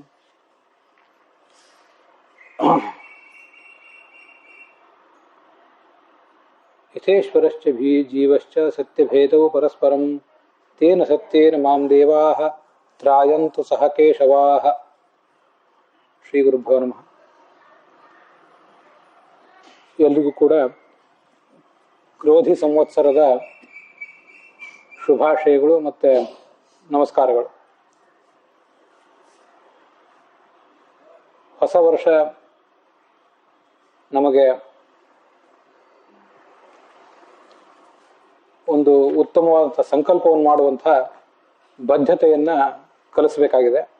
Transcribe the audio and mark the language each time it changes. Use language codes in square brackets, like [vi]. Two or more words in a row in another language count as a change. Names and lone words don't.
[sa] ಯಥೇಶ್ವರಶ್ಚ ಜೀವಶ್ಚ ಸತ್ಯಭೇದೌ ಪರಸ್ಪರಂ ತೇನ ಸತ್ಯೇನ ಮಾಂ ದೇವಾಃ ತ್ರಾಯಂತು ಸಹ ಕೇಶವಾಃ. ಶ್ರೀ ಗುರುಭ್ಯೋ ನಮಃ. [kn] ಎಲ್ರಿಗೂ ಕೂಡ ಕ್ರೋಧಿ ಸಂವತ್ಸರದ ಶುಭಾಶಯಗಳು ಮತ್ತು ನಮಸ್ಕಾರಗಳು. ಹೊಸ ವರ್ಷ ನಮಗೆ ಒಂದು ಉತ್ತಮವಾದಂಥ ಸಂಕಲ್ಪವನ್ನು ಮಾಡುವಂಥ ಬದ್ಧತೆಯನ್ನು ಕಲಿಸಬೇಕಾಗಿದೆ.